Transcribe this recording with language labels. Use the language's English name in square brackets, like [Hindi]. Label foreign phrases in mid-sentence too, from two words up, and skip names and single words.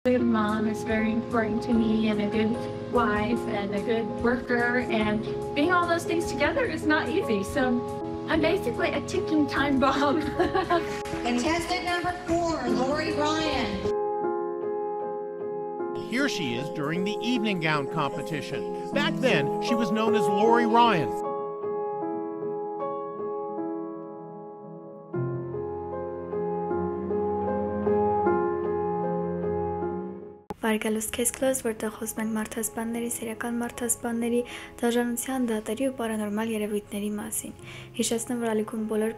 [English] good mom is very important to me, and a good wife, and a good worker, and being all those things together is not easy. So I'm basically a ticking time bomb. Contestant number 4, Lori Ryan. Here she is during the evening gown competition. Back then, she was known as Lori Ryan. [Armenian] Վարգալուս քեզ որտեղ խոսում ենք մարդասպանների, սիրական մարդասպանների, դաժանության, դատերի ու պարանորմալ երևույթների մասին։ Հիշեցնում, որ ալիքում բոլոր